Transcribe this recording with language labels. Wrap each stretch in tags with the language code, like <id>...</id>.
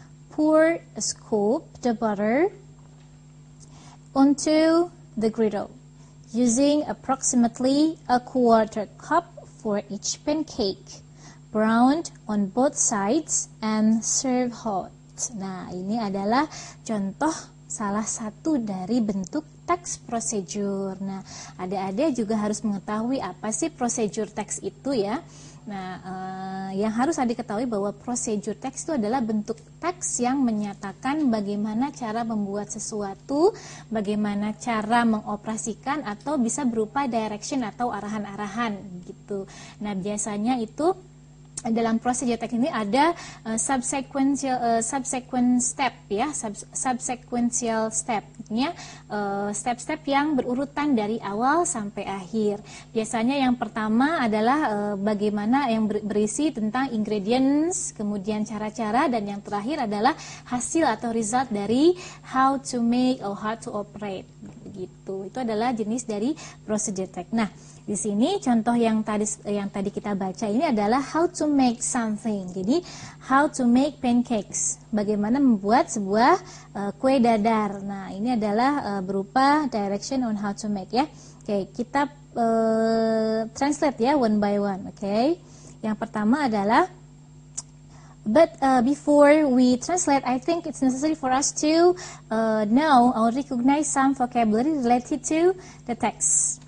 <en>Pour a scoop the butter onto the griddle, using approximately a quarter cup for each pancake. Browned on both sides and serve hot.</en> <id>Nah, ini adalah contoh salah satu dari bentuk teks prosedur. Nah, adik-adik juga harus mengetahui apa sih prosedur teks itu ya. Nah, yang harus adik ketahui bahwa prosedur teks itu adalah bentuk teks yang menyatakan bagaimana cara membuat sesuatu, bagaimana cara mengoperasikan, atau bisa berupa direction atau arahan-arahan gitu. Nah, biasanya itu dalam prosedur teks ini ada subsequent step ya, subsequential step, step-step yang berurutan dari awal sampai akhir. Biasanya yang pertama adalah bagaimana yang berisi tentang ingredients, kemudian cara-cara, dan yang terakhir adalah hasil atau result dari</id> <en>how to make or how to operate.</en> <id>Begitu. Itu adalah jenis dari prosedur teks. Nah, di sini contoh yang tadi kita baca ini adalah</id> <en>how to make something.</en> <id>Jadi</id> <en>how to make pancakes.</en> <id>Bagaimana membuat sebuah kue dadar. Nah, ini adalah berupa</id> <en>direction on how to make</en> <id>ya. Oke, kita translate ya</id> <en>one by one.</en> <id>Oke. Yang pertama adalah</id> <en>before we translate, I think it's necessary for us to know or recognize some vocabulary related to the text.</en>